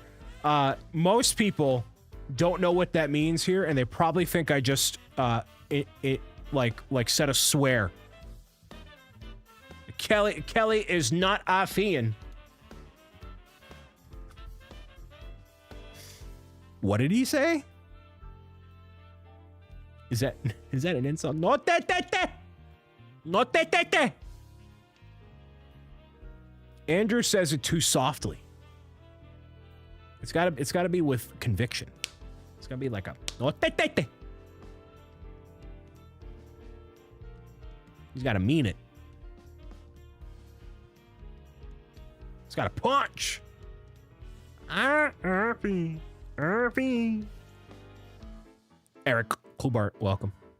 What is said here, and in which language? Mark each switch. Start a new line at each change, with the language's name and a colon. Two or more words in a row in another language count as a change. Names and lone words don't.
English: Most people don't know what that means here, and they probably think I just like said a swear. Kelly is not Athian. What did he say? Is that an insult? No te te te. No te te te. Andrew says it too softly. It's gotta be with conviction. It's gotta be like a no te te te. He's gotta mean it. It's gotta punch. Irving. Eric Kulbart, welcome.